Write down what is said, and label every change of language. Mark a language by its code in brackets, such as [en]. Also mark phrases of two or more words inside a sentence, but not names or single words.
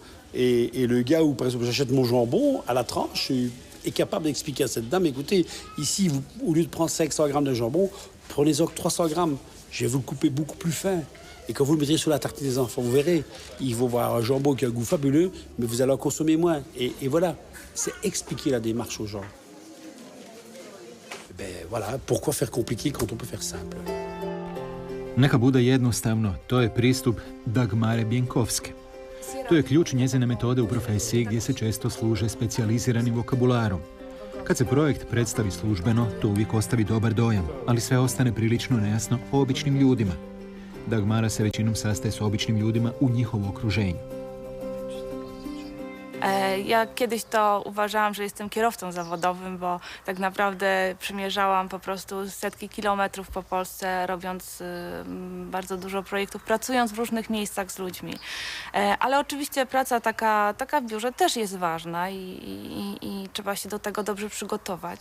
[fr] Et le gars où, par exemple, j'achète mon jambon à la tranche est capable d'expliquer à cette dame, écoutez, ici, vous, au lieu de prendre 500 grammes de jambon, prenez-en 300 grammes. Je vais vous le couper beaucoup plus fin. Et quand vous le mettrez sur la tartine des enfants, vous verrez, ils vont voir un jambon qui a un goût fabuleux, mais vous allez en consommer moins. Et voilà, c'est expliquer la démarche aux gens. Voilà, pourquoi faire compliqué quand on peut faire simple? [hr] Neka bude jednostavno, to je pristup Dagmare Bjenkovske. To je ključ njezine metode u profesiji gdje se često služe specijaliziranim vokabularom. Kad se projekt predstavi službeno, to uvijek ostavi dobar dojam, ali sve ostane prilično nejasno običnim ljudima. Dagmara se većinom sastaje s običnim ljudima u njihovu okruženju. [pl] Ja kiedyś to uważałam, że jestem kierowcą zawodowym, bo tak naprawdę przemierzałam po prostu setki kilometrów po Polsce, robiąc bardzo dużo projektów, pracując w różnych miejscach z ludźmi. Ale oczywiście praca taka w biurze też jest ważna i trzeba się do tego dobrze przygotować.